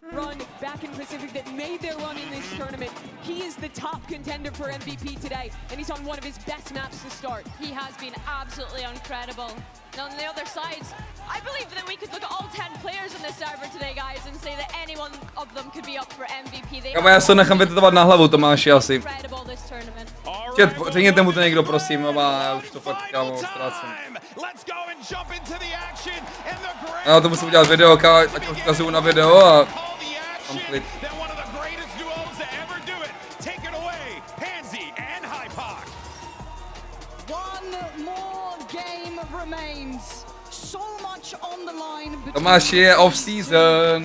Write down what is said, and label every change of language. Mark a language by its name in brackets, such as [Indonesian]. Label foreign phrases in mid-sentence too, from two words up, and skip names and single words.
[English] He is the top contender for MVP today, and he's on one of his best maps to start. He has been absolutely incredible. Now on the other side, I believe that we could look at all 10 players on this server today, guys, and say that any one of them could be up for MVP. [Czech] Kámo, já se nechám vytetovat na hlavu, Tomáši, asi. Čet, řekněte mu to někdo, prosím, já už to fakt, kámo, ztrácím. Já to musím udělat video, ať odkazuju na video a mám klid. Tomáši, je off-season.